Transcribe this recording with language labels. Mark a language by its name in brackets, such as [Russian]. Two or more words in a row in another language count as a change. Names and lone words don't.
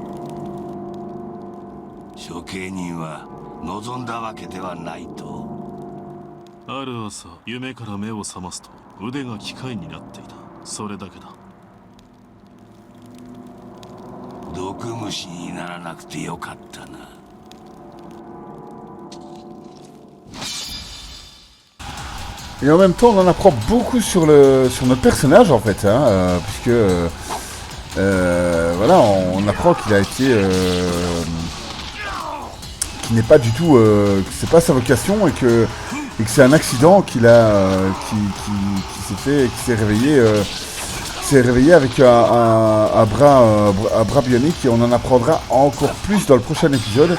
[Japanese] 処刑人は望んだわけではないと。ある朝、夢から目を覚ますと腕が機械になっていた。それだけだ。毒虫にならなくてよかったな。 [French] Et en même temps, on en apprend beaucoup sur notre personnage, en fait, hein, puisque voilà, on apprend qu'il a été, qu'il n'est pas du tout, que c'est pas sa vocation et que c'est un accident qu'il a, qui s'est fait, qui s'est réveillé s'est réveillé avec un bras bionique et on en apprendra encore plus dans le prochain épisode.